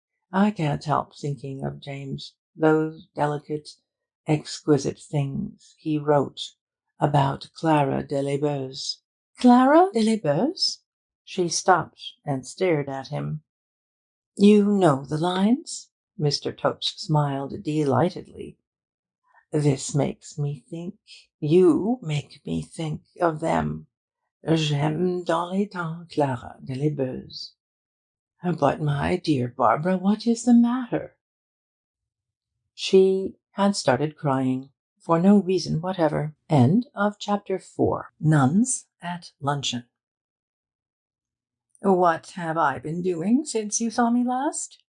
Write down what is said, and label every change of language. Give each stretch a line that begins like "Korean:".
English: I can't help thinking of James, those delicate, exquisite things he wrote about Clara de Lesbos. Clara de Lesbos? She stopped and stared at him. You know the lines? Mr. Topes smiled delightedly. This makes me think. You make me think of them.
French: J'aime dans les temps Clara de Lesbos.
English: But, my dear Barbara, what is the matter? She had started crying, for no reason whatever. End of chapter 4. Nuns at luncheon. What have I been doing since you saw me last?